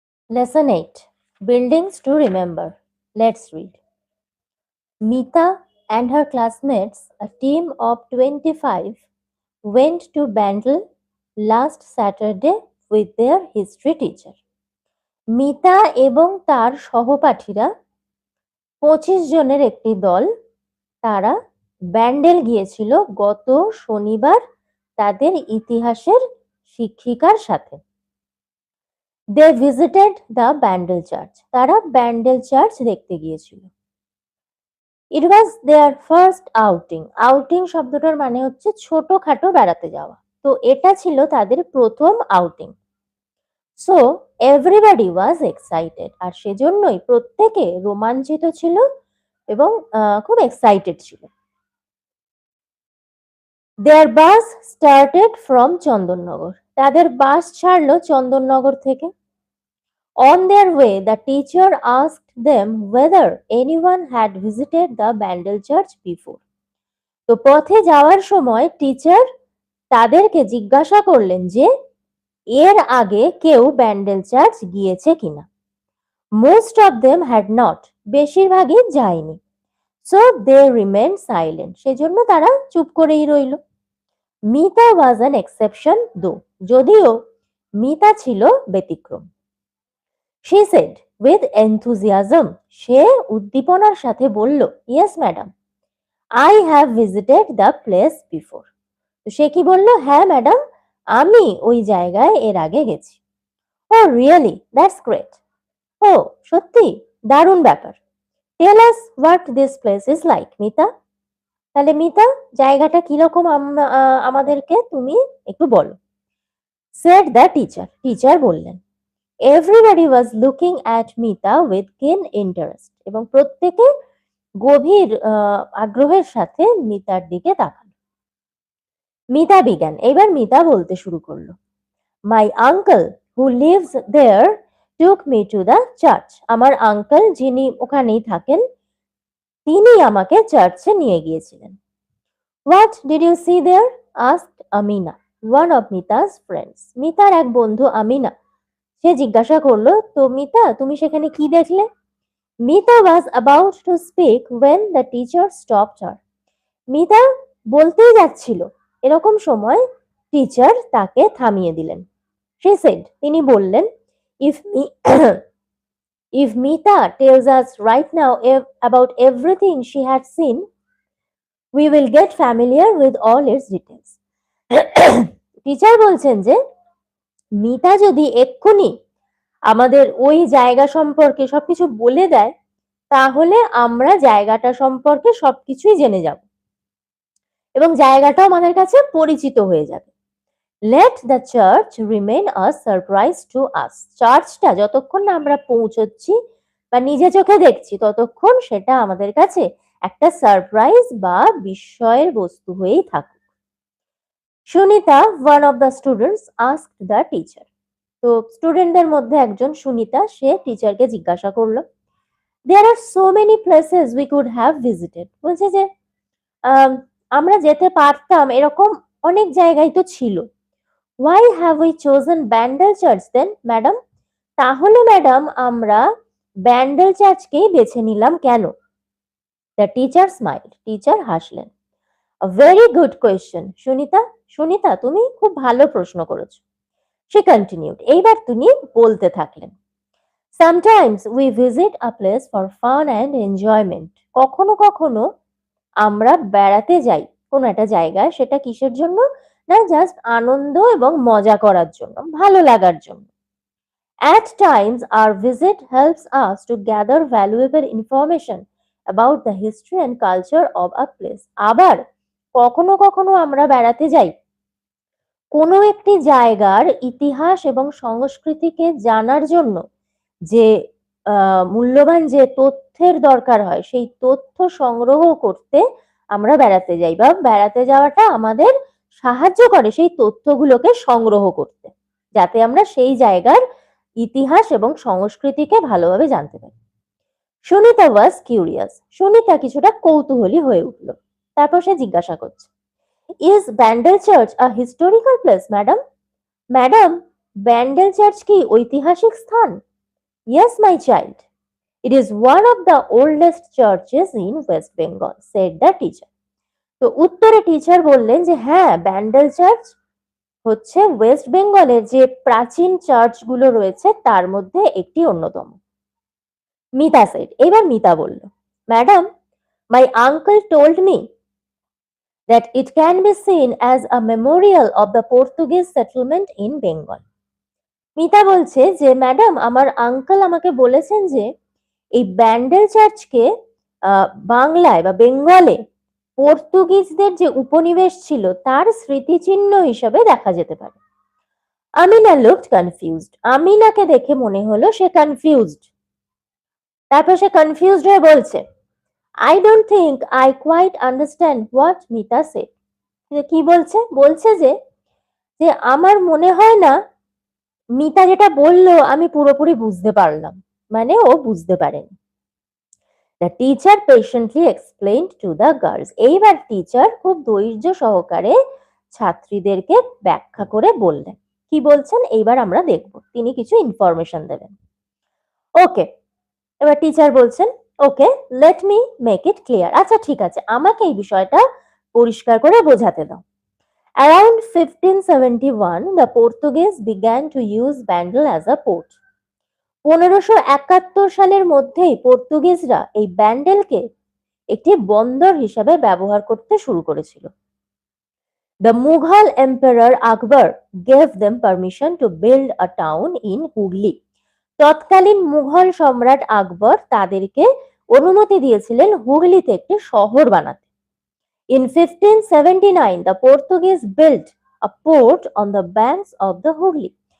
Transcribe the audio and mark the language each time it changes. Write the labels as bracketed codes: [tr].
[en] Lesson 8, Buildings to Remember. Let's read. Meeta and her classmates, a team of 25, went to Bandel last Saturday with their history teacher. [bn] Mita এবং তার সহপাঠীরা 25 জনের একটি দল, তারা ব্যান্ডেল গিয়েছিল গত শনিবার তাদের ইতিহাসের শিক্ষিকার সাথে। [en] They visited the Bandel Church. [bn] তারা ব্যান্ডেল চার্চ দেখতে গিয়েছিল। [en] It was their first outing. [bn] Outing শব্দটার মানে হচ্ছে ছোটখাটো বেড়াতে যাওয়া। তো এটা ছিল তাদের প্রথম outing. [en] So everybody was excited. [bn] আর সেজন্যই প্রত্যেকে রোমাঞ্চিত ছিল এবং খুব এক্সাইটেড ছিল। [en] Their bus started from Chandannagar. [bn] তাদের বাস ছাড়লো চন্দননগর থেকে। [en] On their way, the teacher asked them whether anyone had visited the Bandel Church before. [bn] তো পথে যাওয়ার সময় টিচার তাদেরকে জিজ্ঞাসা করলেন যে এর আগে কেউ ব্যান্ডেল চার্চ গিয়েছে কিনা। [en] Most of them had not. [bn] বেশিরভাগই যায়নি। [en] So they remained silent. [bn] সেজন্য তারা চুপ করেই রইল। [en] Mita was an exception though. [bn] যদিও মিতা ছিল ব্যতিক্রম। [en] She said with enthusiasm. [bn] সে উদ্দীপনার সাথে বলল, [en] Yes, madam. I have visited the place before. [bn] তো সে কি বলল? হ্যাঁ ম্যাডাম, আমি ওই জায়গায় এর আগে গেছি। [en] Oh really? That's great. [bn] ও সত্যি, দারুণ ব্যাপার। [en] Tell us what this place is like, Mita. [bn] তাহলে মিতা, জায়গাটা কিরকম আমাদেরকে তুমি একটু বলো। [en] Said the teacher. [bn] টিচার বললেন। [en] Everybody was looking at Mita with keen interest. [bn] এবং প্রত্যেকে গভীর আগ্রহের সাথে মিতার দিকে তাকালো। মিতা began. এবার মিতা বলতে শুরু করলো। [en] My uncle who lives there took me to the church. [bn] আমার আঙ্কেল যিনি ওখানেই থাকেন তিনি আমাকে চার্চে নিয়ে গিয়েছিলেন। [en] What did you see there? asked Amina, one of Mita's friends. [bn] মিতার এক বন্ধু আমিনা, সে জিজ্ঞাসা করলো, তো মিতা তুমি সেখানে কি দেখলে? [en] Mita was about to speak when the teacher stopped her. [bn] Mita বলতেই যাচ্ছিল, এরকম সময় টিচার তাকে থামিয়ে দিলেন। [en] She said, [bn] তিনি বললেন, [en] if Mita tells us right now about everything she had seen, we will get familiar with all its details. [bn] Teacher বলছেন যে মিতা যদি এক্ষুনি আমাদের ওই জায়গা সম্পর্কে সবকিছু বলে দেয় তাহলে আমরা জায়গাটা সম্পর্কে সবকিছুই জেনে যাব এবং জায়গাটাও আমাদের কাছে পরিচিত হয়ে যাবে। [en] Let the church remain a surprise to us. [bn] চার্চটা যতক্ষণ না আমরা পৌঁছচ্ছি বা নিজে চোখে দেখছি ততক্ষণ সেটা আমাদের কাছে একটা সারপ্রাইজ বা বিস্ময়ের বস্তু হয়েই থাকুক। [en] Sunita, one of the students, asked the teacher. [bn] তো স্টুডেন্টদের মধ্যে একজন সুনিতা, সে টিচারকে জিজ্ঞাসা করলো, [en] There are so many places we could have visited. [bn] বলছে যে আমরা যেতে পারতাম এরকম অনেক জায়গায় তো ছিল। [en] Why have we chosen Bandel Church then, madam? [bn] তাহলে ম্যাডাম আমরা ব্যান্ডেল চার্চকেই বেছে নিলাম কেন? [en] The teacher smiled. [bn] টিচার হাসলেন। [en] A very good question, Sunita. [bn] Sunita, তুমি খুব ভালো প্রশ্ন করেছো। [en] She continued. [bn] এইবার তিনি বলতে থাকলেন। [en] Sometimes we visit a place for fun and enjoyment. [bn] কখনো কখনো আমরা বেড়াতে যাই কোন একটা জায়গায়, সেটা কিসের জন্য? না জাস্ট আনন্দ এবং মজা করার জন্য, ভালো লাগার জন্য। [en] At times our visit helps us to gather valuable information about the history and culture of a place. [bn] আবার কখনো কখনো আমরা বেড়াতে যাই কোনো একটি জায়গার ইতিহাস এবং সংস্কৃতিকে জানার জন্য যে মূল্যবান যে তথ্যের দরকার হয় সেই তথ্য সংগ্রহ করতে আমরা বেড়াতে যাই বা বেড়াতে যাওয়াটা আমাদের সাহায্য করে সেই তথ্যগুলোকে সংগ্রহ করতে, যাতে আমরা সেই জায়গার ইতিহাস এবং সংস্কৃতিকে ভালোভাবে জানতে পারি। [en] Sunita was curious. [bn] সুনিতা কিছুটা কৌতূহলী হয়ে উঠল। তারপর সে জিজ্ঞাসা করছে, [en] Is Bandel church a historical place madam? [bn] Madam, Bandel church কি ঐতিহাসিক স্থান? [en] Yes my child, it is one of the oldest churches in West Bengal, said the teacher. [bn] তো উত্তরে টিচার বললেন যে হ্যাঁ, ব্যান্ডেল চার্চ হচ্ছে ওয়েস্ট বেঙ্গলের যে প্রাচীন চার্চগুলো রয়েছে তার মধ্যে একটি অন্যতম। [en] Mita said, [bn] এবার মিতা বলল, [en] Madam, my uncle told me that it can be seen as a memorial of the Portuguese settlement in Bengal. [bn] Mita বলছে যে ম্যাডাম, আমার আঙ্কেল আমাকে বলেছেন যে এই ব্যান্ডেল চার্চকে বাংলায় বা বেঙ্গলে পর্তুগিজদের যে উপনিবেশ ছিল তার স্মৃতিচিহ্ন হিসাবে দেখা যেতে পারে। [en] Amina looked confused, [bn] আমিনাকে দেখে মনে হলো সে কনফিউজড। তারপর সে কনফিউজড হয়ে বলছে, [en] I don't think I quite understand what Mita said. [bn] কি বলছে? বলছে যে যে আমার মনে হয় না মিতা যেটা বললো আমি পুরোপুরি বুঝতে পারলাম, মানে ও বুঝতে পারেনি। [en] The teacher patiently explained to the girls. [bn] এইবার টিচার খুব ধৈর্য সহকারে ছাত্রীদেরকে ব্যাখ্যা করে বললেন। কি বলছেন এইবার আমরা দেখব, তিনি কিছু ইনফরমেশন দেবেন। [en] okay, [bn] এবার টিচার বলছেন, [en] Okay, let me make it clear. [bn] আচ্ছা ঠিক আছে, আমাকে এই বিষয়টা পরিষ্কার করে বোঝাতে দাও। [en] Around 1571, the Portuguese began to use Bengal as a port. [bn] 1571 সালের মধ্যেই পর্তুগিজরা এই ব্যান্ডেলকে একটি বন্দর হিসাবে ব্যবহার করতে শুরু করেছিল। [en] The Mughal Emperor Akbar gave them permission to build a town in Hooghly. [bn] তৎকালীন মুঘল সম্রাট আকবর তাদেরকে অনুমতি দিয়েছিলেন হুগলিতে একটি শহর বানাতে। [en] In 1579, the Portuguese built a port on the banks of the Hooghly.